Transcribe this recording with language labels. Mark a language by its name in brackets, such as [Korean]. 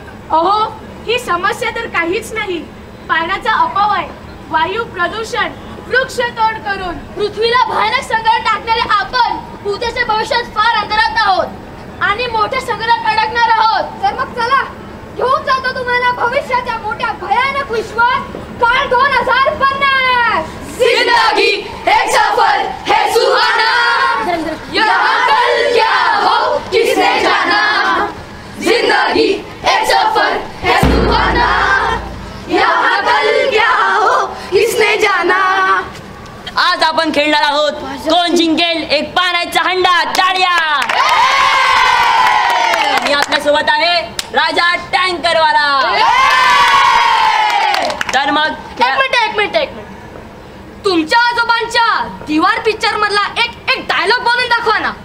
[Marathi] अहो, ही समस्या तर काहीच नाही. पाण्याचा अपव्यय, वायू प्रदूषण, वृक्षतोड करून पृथ्वीला भयानक संकट टाकणारे आपण उद्याच्या भविष्यात फार अंतरात आहोत आणि मोठ्या संकटात अडकणार आहोत. तर मग चला घेऊन जातो तुम्हाला भविष्याच्या मोठ्या भयानक विश्वात काळ 2050. [Hindi] जिंदगी एक सफर है सुहाना, यहाँ कल क्या हो किसने जाना. जिंदगी एक सफर है सुहाना, यहाँ कल क्या हो किसने जाना. [Marathi] आज आपण खेळणार आहोत कोण जिंकेल एक पाण्याचा हंडा. टाळ्या. आणि आपल्या सोबत आहे राजा टँकरवाला. तर मग एक मिनिट तुमच्या आजोबांच्या दिवार पिक्चर मधला एक डायलॉग बोलून दाखवा ना.